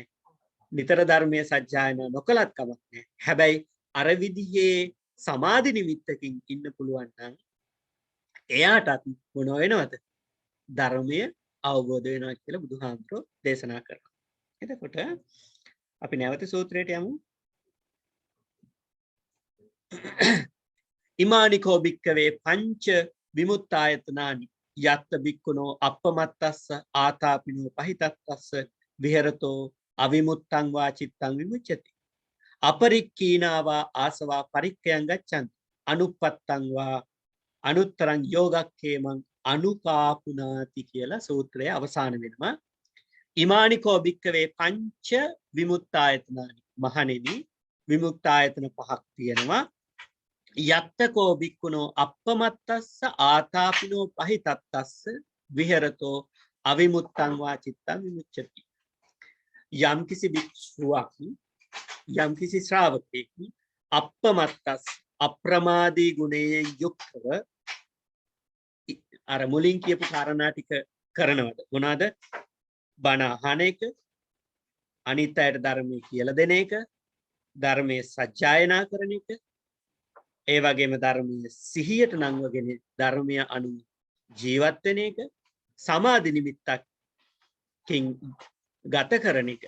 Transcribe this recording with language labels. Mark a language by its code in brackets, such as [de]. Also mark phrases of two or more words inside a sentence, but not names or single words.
[si] නිතර ධර්මයේ සත්‍යයන නොකලත් කමක් නැහැ. හැබැයි අර විදිහේ සමාධි නිමිත්තකින් ඉන්න පුළුවන් නම් එයාටත් මොන වෙනවද? ධර්මය අවබෝධ වෙනවා කියලා බුදුහාමුදුරෝ දේශනා කරනවා. එතකොට අපි නැවත සූත්‍රයට යමු. [pi] ඉමානිකෝ භික්කවේ පංච විමුක්තායතනානි යත්ත භික්ඛුනෝ අපමත්තස්ස ආතාපිනෝ පහිතත්තස්ස විහෙරතෝ අවිමුත්තං වා චිත්තං විමුච්ඡති. අපරික්ඛීනාවා ආසවා පරික්ඛයං ගච්ඡන්ති. අනුප්පත්තං වා අනුත්තරං යෝගක්ඛේමං අනුපාපුනාති [si] කියලා සූත්‍රයේ අවසාන වෙනවා. [pi] ඉමානිකෝ භික්කවේ පංච විමුක්තායතනානි. [si] මහණෙනි විමුක්තායතන පහක් තියෙනවා. [pi] යත්තකෝ භික්ඛුනෝ අප්පමත්තස්ස ආතාපිනෝ පහිතත්තස්ස විහෙරතෝ අවිමුත්තං වා චිත්තං විමුච්ඡති. [si] යම්කිසි භික්ෂුවක් යම්කිසි ශ්‍රාවකෙක් අප්පමත්තස් අප්‍රමාදී ගුණයෙන් යුක්තව අර මුලින් කියපු කාරණා ටික කරනවද? මොනවාද? බණ අහන එක, අනිත් අයට ධර්මයේ කියලා දෙන එක, ධර්මයේ සජ්ජායනා කරන එක, ඒ වගේම ධර්මයේ සිහියට නංවගෙන ධර්මය අනුව ජීවත් වෙන එක, සමාධි නිමිත්තකින් ගත කරන එක.